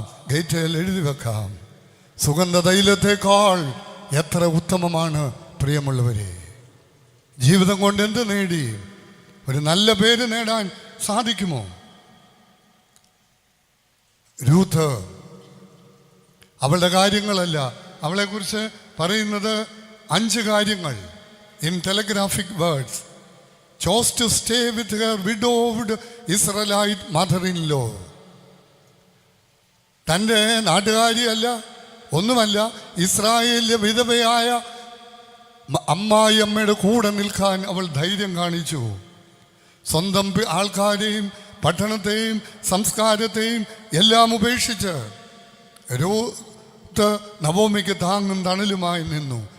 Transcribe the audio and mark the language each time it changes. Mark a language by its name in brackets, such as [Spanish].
[Malayalam] ഗേറ്റിൽ എഴുതി വെക്കാം. സുഗന്ധ തൈലത്തേക്കാൾ എത്ര ഉത്തമമാണ് പ്രിയമുള്ളവരെ. ജീവിതം കൊണ്ട് എന്ത് നേടി? ഒരു നല്ല പേര് നേടാൻ സാധിക്കുമോ? രൂത്ത്, അവളുടെ കാര്യങ്ങളല്ല, അവളെക്കുറിച്ച് പറയുന്നത് 5 കാര്യങ്ങൾ. [English] In telegraphic words, chose to stay with her widowed Israelite mother-in-law. [Malayalam] തൻ്റെ നാട്ടുകാരിയല്ല, ഒന്നുമല്ല, ഇസ്രായേലിലെ വിധവയായ അമ്മായിയമ്മയുടെ കൂടെ നിൽക്കാൻ അവൾ ധൈര്യം കാണിച്ചു. സ്വന്തം ആൾക്കാരെയും പട്ടണത്തെയും സംസ്കാരത്തെയും എല്ലാം ഉപേക്ഷിച്ച് രൂത്ത് നവോമിക്ക് താങ്ങും തണലുമായി നിന്നു.